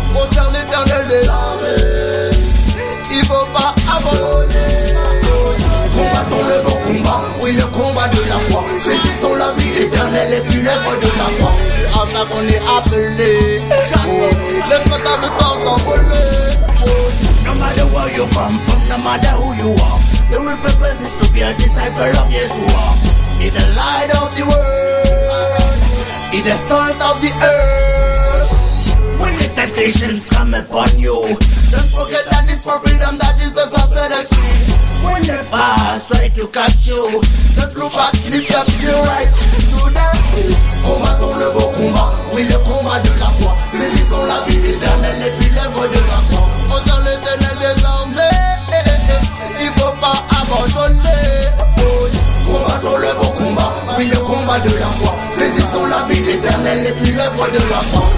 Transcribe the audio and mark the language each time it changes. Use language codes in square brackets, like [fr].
[fr] Concerne l'éternel des armées, il faut pas abandonner. Combattons le beau combat, oui le combat de la foi. Saisissons la vie éternelle et puis l'œuvre de la foi. C'est à ça qu'on est appelé. Laisse pas ta vie s'envoler. [en] No matter where you come from, no matter who you are, the real purpose is to be a disciple of Yeshua. Be the light of the world, be the salt of the earth. When the temptations come upon you, don't forget that it's for freedom that Jesus has set us free. When the past try to catch you, don't look back, lift up your right to them. [fr] Combattons le beau combat, oui le combat de la foi. Saisissons la vie éternelle et puis l'œuvre de la foi. On sent l'éternel désormais, il faut pas abandonner. Combattons le beau combat, oui le combat de la foi. Saisissons la vie éternelle et puis l'œuvre de la foi.